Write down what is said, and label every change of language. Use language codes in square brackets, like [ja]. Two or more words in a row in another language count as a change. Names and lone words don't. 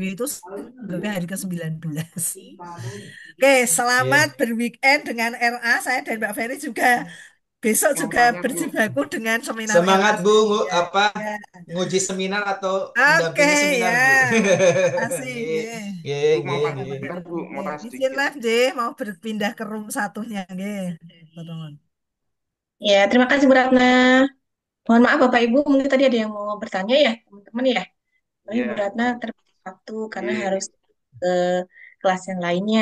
[id] Dewi itu sebenarnya hari ke-19. Oke, selamat Oke. berweekend dengan RA. Saya dan Mbak Ferry juga besok juga Semuanya, Bu. berjibaku dengan seminar RA Semangat, Bu, selanjutnya. apa Ya. nguji seminar atau Oke, mendampingi seminar, ya. Bu. Kasih. Nggih, Ye. nggih, Bu mau nggih, tanya nggih. sebentar, Bu. Mau Ye. tanya Izin sedikit. live, J. Mau berpindah ke room satunya. Nggih. Teman-teman. Ya, terima kasih Bu Ratna. Mohon maaf Bapak Ibu, mungkin tadi ada yang mau bertanya ya, teman-teman ya. Tapi Bu Iya. Ratna terbatas waktu karena Iya. harus ke kelas yang lainnya.